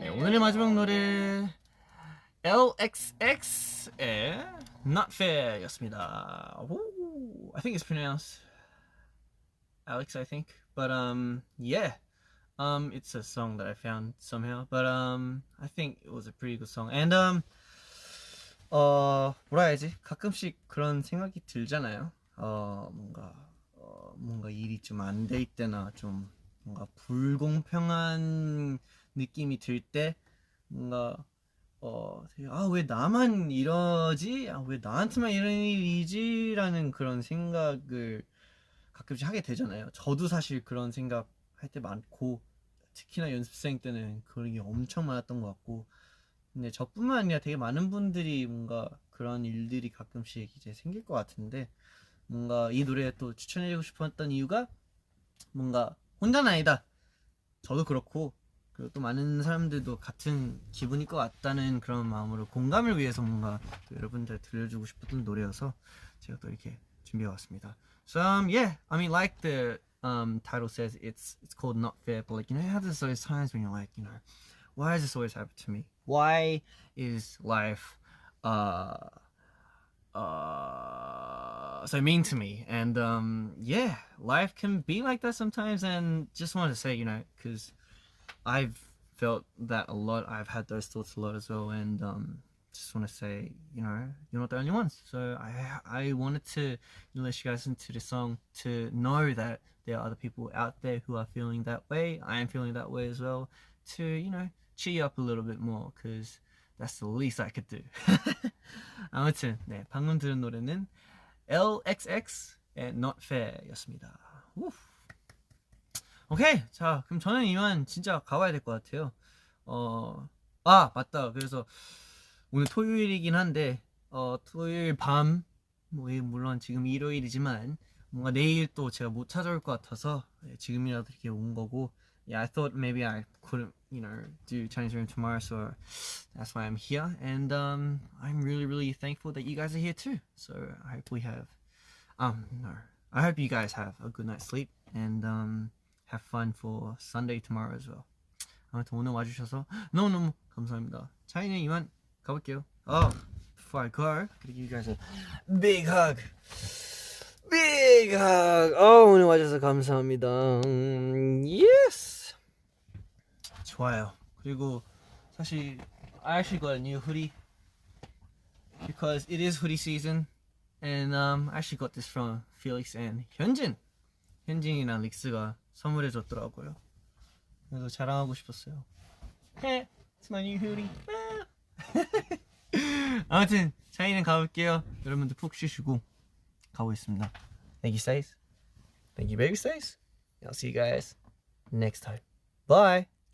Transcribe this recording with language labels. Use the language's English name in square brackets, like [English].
[Korean] 네, 오늘의 마지막 노래 LXX의 Not Fair였습니다. [English] I think it's pronounced Alex, I think. but yeah, it's a song that I found somehow, but I think it was a pretty good song. [Korean] And 뭐라 해야지? 가끔씩 그런 생각이 들잖아요. 뭔가 일이 좀 안 될 때나 좀 뭔가 불공평한 느낌이 들 때 뭔가 왜 나만 이러지? 왜 나한테만 이런 일이지? 라는 그런 생각을 가끔씩 하게 되잖아요. 저도 사실 그런 생각 할 때 많고, 특히나 연습생 때는 그런 게 엄청 많았던 것 같고, 근데 저뿐만 아니라 되게 많은 분들이 뭔가 그런 일들이 가끔씩 이제 생길 것 같은데, 뭔가 이 노래 또 추천해주고 싶었던 이유가 뭔가 혼자는 아니다. 저도 그렇고, 그리고 또 많은 사람들도 같은 기분일 것 같다는 그런 마음으로 공감을 위해서 뭔가 또 여러분들 들려주고 싶었던 노래여서 제가 또 이렇게 준비해왔습니다. [English] So yeah, I mean, like the title says, it's called Not Fair, but like, you know how there's those times when you're like, you know, why does this always happen to me? Why is life so mean to me? And yeah, life can be like that sometimes. And just wanted to say, you know, because I've felt that a lot. I've had those thoughts a lot as well. And just want to say, you know, you're not the only ones. So I wanted to let you guys into the song to know that there are other people out there who are feeling that way. I am feeling that way as well. To, you know, cheer you up a little bit more, because that's the least I could do. [Korean] 아무튼 네, 방금 들은 노래는 LXX의 Not Fair였습니다. 오케이, 자 그럼 저는 이만 진짜 가봐야 될 것 같아요. 맞다. 그래서 오늘 토요일이긴 한데 토요일 밤, 물론 지금 일요일이지만 뭔가 내일 또 제가 못 찾아올 것 같아서 지금이라도 이렇게 온 거고. [English] Yeah, I thought maybe I couldn't, you know, do Chinese room tomorrow, so that's why I'm here. And I'm really, really thankful that you guys are here too. So I hope we have, I hope you guys have a good night's sleep and have fun for Sunday tomorrow as well. [Korean] 아무튼 오늘 와주셔서 너무너무 감사합니다. 저희는 이만 가볼게요. [English] Before I go, could you guys a big hug. Big hug. [Korean] 오늘 와줘서 감사합니다. Yes. 좋아요. 그리고 사실 [English] I actually got a new hoodie because it is hoodie season, and I actually got this from Felix and [Korean] 현진이랑 릭스가 선물해 줬더라고요. 그래서 자랑하고 싶었어요. [English] It's my new hoodie. [Korean] 아무튼 저희는 가볼게요. 여러분들 푹 쉬시고 가보겠습니다. [English] Thank you, Stace. Thank you, baby Stace. I'll see you guys next time. Bye.